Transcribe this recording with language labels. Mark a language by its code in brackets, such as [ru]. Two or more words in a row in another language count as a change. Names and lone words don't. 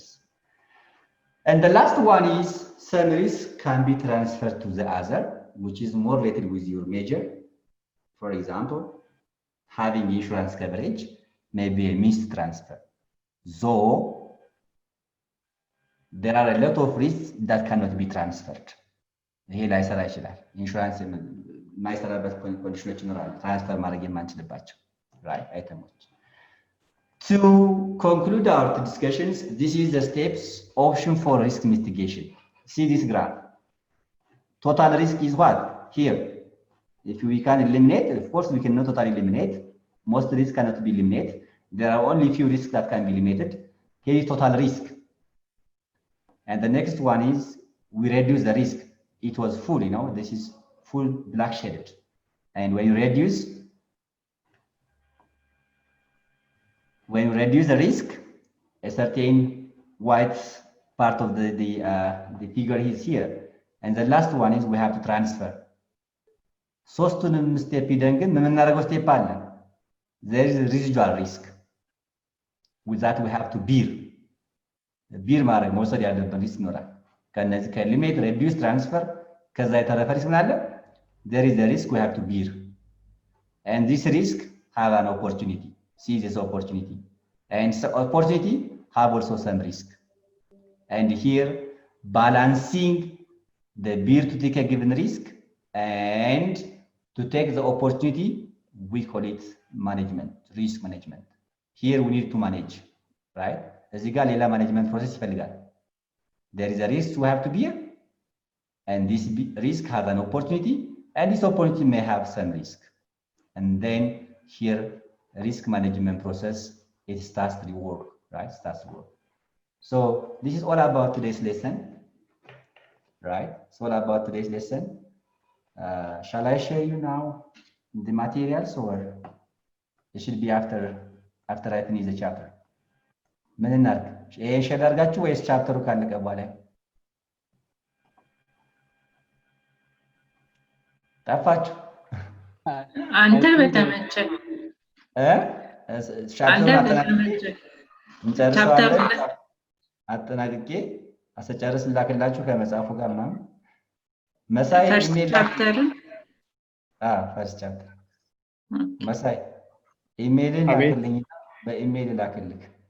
[en] And the last one is some risk can be transferred to the other, which is more related with your measure. For example, having insurance coverage may be a means to transfer. Though there are a lot of risks that cannot be transferred. [am] ይሄ ላይሰራ ይችላል። ኢንሹራንስ የማይሰራበት ኮንዲሽኖች ይኖራሉ፣ ትራንስፈር ማድረግ የማንችልባቸው አይተሞች። [en] To conclude our discussions, this is the steps option for risk mitigation. See this graph. Total risk is what? Here. if we can eliminate, of course, we cannot totally eliminate. Most risks cannot be eliminated. There are only few risks that can be eliminated. Here is total risk. And the next one is we reduce the risk. It was full, this is full black shaded. And when you reduce the risk, a certain white part of the figure is here. And the last one is we have to transfer. [am] ሶስቱንም ስቴፕ ሂደን ግን የምናደርገው ስቴፕ አለ። [en] there is a residual risk. With that we have to bear [am] ማድረግ መውሰድ ያለብን ሪስክ ይኖራል። ከነዚህ ከሊሚት ሬዲዩስ ትራንስፈር ከዛ የተረፈ ሪስክ ምን አለ? [en] there is a risk we have to bear. And this risk have an opportunity. Seize this opportunity. And so opportunity have also some risk. And here balancing the bear to take a given risk and to take the opportunity, we call it management, risk management. Here we need to manage, right? [am] እዚህ ጋር ሌላ [en] management process [am] ይፈልጋል. [en] There is a risk we have to bear, and this risk has an opportunity, and this opportunity may have some risk. And then here, risk management process, it starts to work, right? Starts to work. So this is all about today's lesson, right? It's all about today's lesson. Shall I share you now the materials, or it should be after I finish the chapter? [am] ምን እናድርግ? ይሄን ሼር አድርጋችሁ ወይስ ቻፕተሩ ካለቀ በኋላ? ጠፋችሁ? አንተ በተመቸ ቻፕተሩን አጠናቅቄ አስጨርስ ላክላችሁ ከመጽሐፉ ጋር ምናምን መሳይ ኢሜል [en] first chapter [am] መሳይ ኢሜልን ላክልኝ በኢሜል ላክልክ።